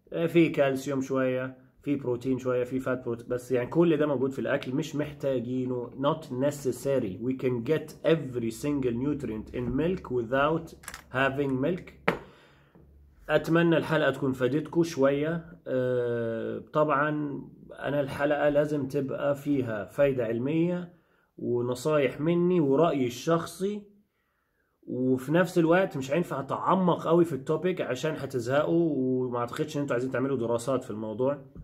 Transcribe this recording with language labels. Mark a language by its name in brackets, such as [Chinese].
[Arabic] في كالسيوم شويه، في بروتين شويه، في فات بروتين، بس يعني كل ده موجود في الاكل، مش محتاجينه. [English] not necessary. we can get every single nutrient in milk without having milk. [Arabic] اتمنى الحلقه تكون فادتكم شويه. طبعا انا الحلقه لازم تبقى فيها فايده علميه ونصايح مني ورأيي الشخصي، وفي نفس الوقت مش هينفع اتعمق قوي في التوبيك عشان هتزهقوا، وما اعتقدش ان انتوا عايزين تعملوا دراسات في الموضوع.